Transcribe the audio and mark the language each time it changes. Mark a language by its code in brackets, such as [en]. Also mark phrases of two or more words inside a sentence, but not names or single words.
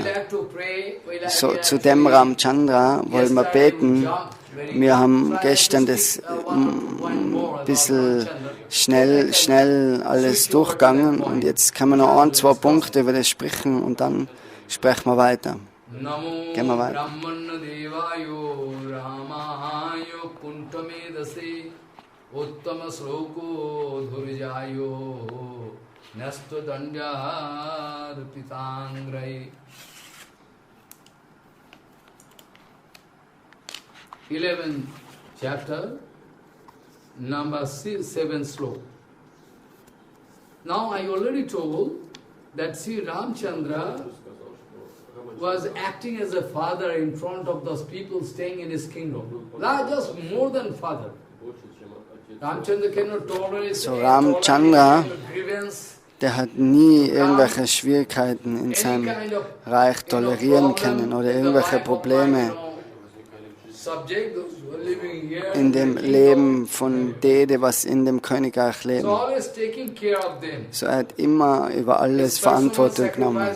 [de] So, zu dem Ramachandra wollen wir beten. Wir haben gestern das ein bisschen schnell alles durchgegangen und jetzt können wir noch 1, 2 Punkte über das sprechen und dann sprechen wir weiter. Gehen wir weiter. [sa] Uttama sloko dhurjayo nasto dandya pitangrai. [en] 11th chapter, number 7 sloka. Now I already told that Sri Ramachandra was acting as a father in front of those people staying in his kingdom. Not just more than father. [de] So Ramachandra, der hat nie irgendwelche Schwierigkeiten in seinem Reich tolerieren können oder irgendwelche Probleme in dem Leben von denen, was in dem Königreich leben. So er hat immer über alles Verantwortung genommen.